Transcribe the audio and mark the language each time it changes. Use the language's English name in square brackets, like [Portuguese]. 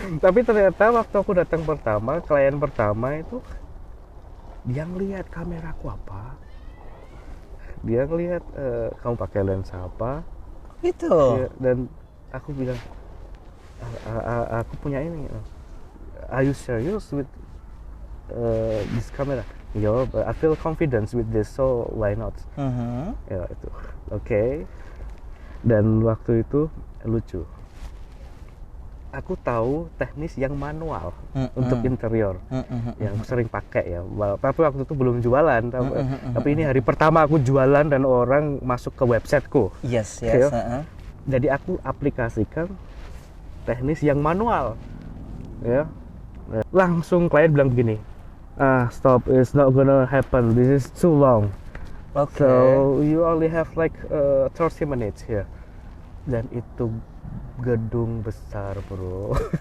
[Indonesian] Tapi ternyata waktu aku datang pertama, klien pertama itu dia ngelihat kameraku apa, dia ngelihat kamu pakai lensa apa, Itu. ya, dan aku bilang aku punya ini. [English] Are you serious with this camera? Yo, I feel confidence with this, so why not? [Indonesian] Ya itu, oke. Dan waktu itu lucu. Aku tahu teknis yang manual untuk interior, yang sering pakai ya. Tapi waktu itu belum jualan. Tapi ini hari pertama aku jualan dan orang masuk ke websiteku. [English] Yes. [Indonesian] Jadi aku aplikasikan teknis yang manual, ya. Langsung klien bilang begini. [English] Stop, it's not gonna happen, this is too long. Okay. So you only have like 30 minutes here. [Indonesian] Dan itu gedung besar bro.